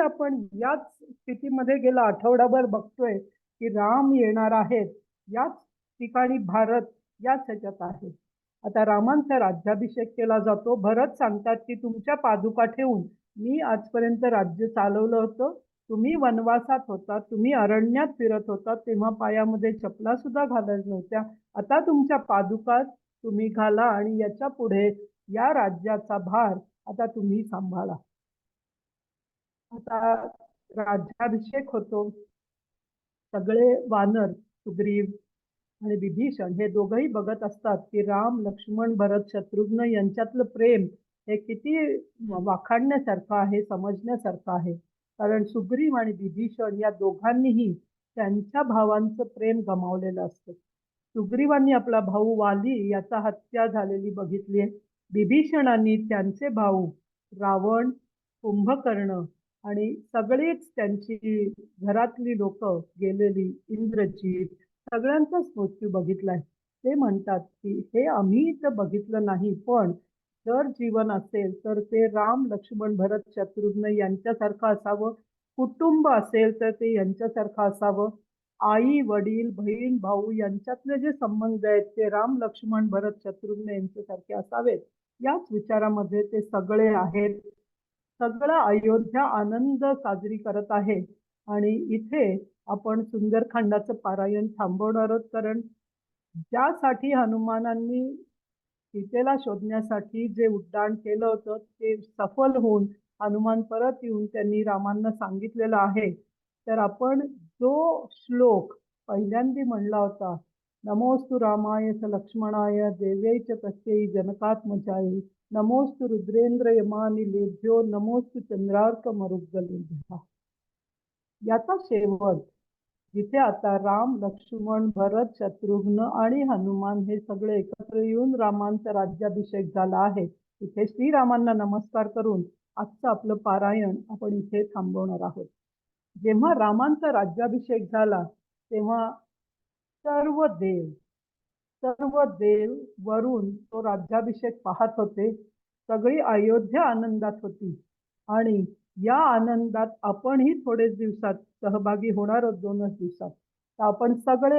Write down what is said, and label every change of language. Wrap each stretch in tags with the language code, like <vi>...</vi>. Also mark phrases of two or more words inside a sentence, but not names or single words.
<mr>आपण याच स्थितीमध्ये गेला आठवडाभर बघतोय की राम येणार आहेत याच ठिकाणी भारत याच ह्याच्यात आहे आता रामांचा राज्याभिषेक केला जातो भरत सांगतात की तुमच्या पादुका ठेवून मी आजपर्यंत राज्य चालवलं होतं तुम्ही वनवासात होता तुम्ही अरण्यात फिरत होता तेव्हा पायामध्ये चपला सुद्धा घालत नव्हत्या आता तुमच्या पादुका तुम्ही घाला आणि याच्या पुढे या राज्याचा भार आता तुम्ही सांभाळा आता राज्याभिषेक होतो सगळे वानर सुग्रीव आणि विभीषण हे दोघंही बघत असतात की राम लक्ष्मण भरत शत्रुघ्न यांच्यातलं प्रेम हे किती वाखाणण्यासारखं आहे समजण्यासारखं आहे कारण सुग्रीव आणि विभीषण या दोघांनीही त्यांच्या भावांचं प्रेम गमावलेलं असतं सुग्रीवांनी आपला भाऊ वाली याचा हत्या झालेली बघितली आहे विभीषणांनी त्यांचे भाऊ रावण कुंभकर्ण आणि सगळीच त्यांची घरातली लोक गेलेली इंद्रजित सगळ्यांचाच मृत्यू बघितलाय ते म्हणतात की हे आम्ही तर बघितलं नाही पण जर जीवन असेल तर ते राम लक्ष्मण भरत शत्रुघ्न यांच्यासारखं असावं कुटुंब असेल तर ते यांच्यासारखं असावं आई वडील बहीण भाऊ यांच्यातले जे संबंध आहेत ते राम लक्ष्मण भरत शत्रुघ्न यांच्यासारखे असावेत याच विचारामध्ये ते सगळे आहेत सगळं अयोध्या आनंद साजरी करत आहे आणि इथे आपण सुंदरकांडाचं पारायण थांबवणार आहोत कारण ज्यासाठी हनुमानांनी सीतेला शोधण्यासाठी जे उड्डाण केलं होतं ते सफल होऊन हनुमान परत येऊन त्यांनी रामांना सांगितलेलं आहे तर आपण जो श्लोक पहिल्यांदा म्हणला होता नमोस्तु</mr> <sa>रामाय स लक्ष्मणाय देव्यै च तस्यै जनकात्मजायै नमोस्तु रुद्रेंद्र यमानिलेभ्यो नमोस्तु चंद्रार्क मरुद्गलेभ्यः</sa> <mr>याचा शेवट जिथे आता राम लक्ष्मण भरत शत्रुघ्न आणि हनुमान हे सगळे एकत्र येऊन रामांचा राज्याभिषेक झाला आहे इथे श्रीरामांना नमस्कार करून आजचं आपलं पारायण आपण इथे थांबवणार आहोत जेव्हा रामांचा राज्याभिषेक झाला तेव्हा सर्व देव वरून तो राज्याभिषेक पाहत होते सगळी अयोध्या आनंदात होती आणि या आनंदात आपणही थोडेच दिवसात सहभागी होणार आहोत 2च दिवसात तर आपण सगळे</mr>